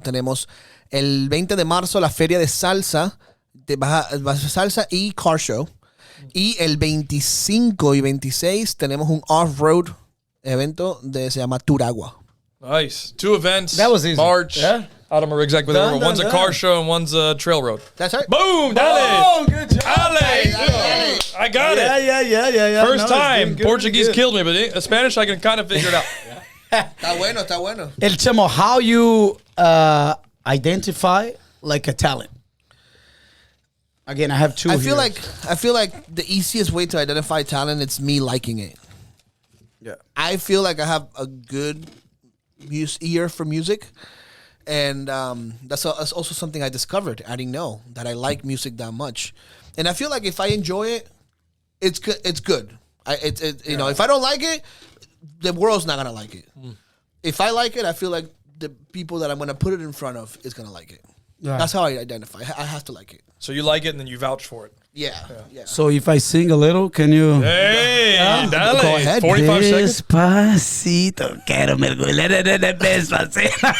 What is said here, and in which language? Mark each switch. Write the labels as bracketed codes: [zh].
[es] Tenemos el 20 de marzo la Feria de Salsa, salsa y Car Show. Y el 25 y 26 tenemos un off-road evento se llama Turagua. [en] Nice. 2 events. That was easy. March. Yeah. I don't remember exactly what they were. One's a car show and one's a trail road. That's right. Boom! Dale! Oh, good job. Dale! I got it. Yeah. First time. Portuguese killed me, but Spanish I can kind of figure it out. [es] Está bueno. [en] El Chamo, how you identify like a talent? Again, I have 2 I here. feel like the easiest way to identify talent is me liking it. Yeah. I feel like I have a good ear for music, and that's also something I discovered. I didn't know that I like music that much, and I feel like if I enjoy it, it's good. It's good. If I don't like it, the world's not gonna like it. If I like it, I feel like the people that I'm gonna put it in front of is gonna like it. Yeah. That's how I identify. I have to like it. So you like it and then you vouch for it. Yeah. So if I sing a little, can you? [es] Hey, dale. [en] Go ahead. 45 seconds. [es] Despacito, quiero mergulhar en el despacito.